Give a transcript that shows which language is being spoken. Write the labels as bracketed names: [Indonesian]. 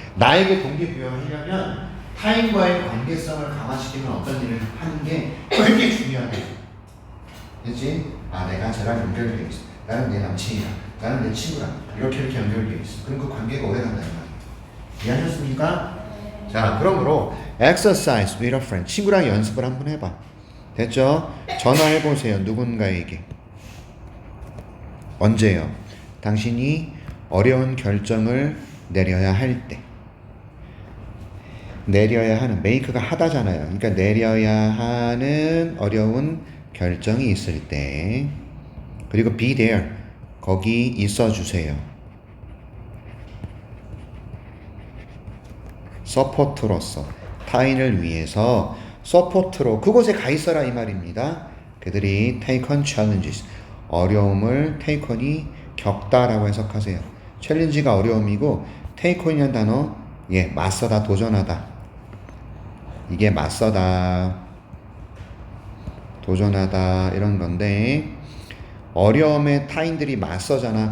[Korean] 나에게 동기부여하려면 타인과의 관계성을 강화시키는 어떤 일을 하는 게 되게 중요하다. 그치? 아, 내가 쟤랑 연결되어 있어. 나는 내 남친이야. 나는 내 친구랑 이렇게 연결되어 있어. 그럼 그 관계가 오래 간다는 말이에요. 이해하셨습니까? 자, 그러므로 [English] exercise with a friend. [Korean] 친구랑 연습을 한번 해봐. 됐죠? 전화해보세요. 누군가에게. 언제요? 당신이 어려운 결정을 내려야 할 때. 내려야 하는, make가 하다잖아요. 그러니까 내려야 하는 어려운 결정이 있을 때. 그리고 [English] be there. [Korean] 거기 있어 주세요. 서포트로서, 타인을 위해서 서포트로 그곳에 가 있어라 이 말입니다. 그들이 [English] take on challenges. [Korean] 어려움을 take on이 겪다라고 해석하세요. 챌린지가 어려움이고 take on이라는 단어, 예, 맞서다, 도전하다. 이게 맞서다, 도전하다 이런 건데 어려움에 타인들이 맞서잖아.